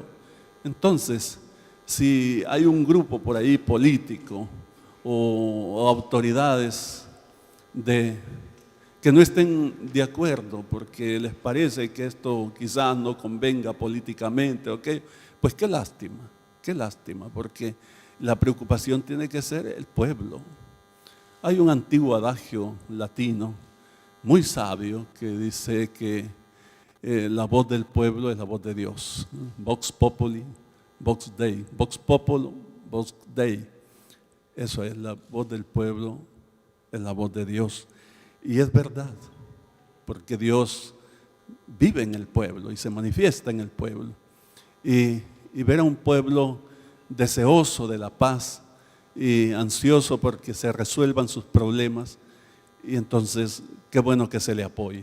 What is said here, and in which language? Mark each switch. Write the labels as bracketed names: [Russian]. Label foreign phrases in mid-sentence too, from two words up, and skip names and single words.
[Spanish] Entonces, si hay un grupo por ahí político o autoridades que no estén de acuerdo porque les parece que esto quizás no convenga políticamente, ¿okay? Pues qué lástima, porque la preocupación tiene que ser el pueblo. Hay un antiguo adagio latino muy sabio que dice que la voz del pueblo es la voz de Dios. [Latin] Vox populi, vox Dei. Vox populo, vox Dei. [Spanish] Eso es, la voz del pueblo es la voz de Dios. Y es verdad, porque Dios vive en el pueblo y se manifiesta en el pueblo. Y ver a un pueblo deseoso de la paz y ansioso porque se resuelvan sus problemas, y entonces qué bueno que se le apoye.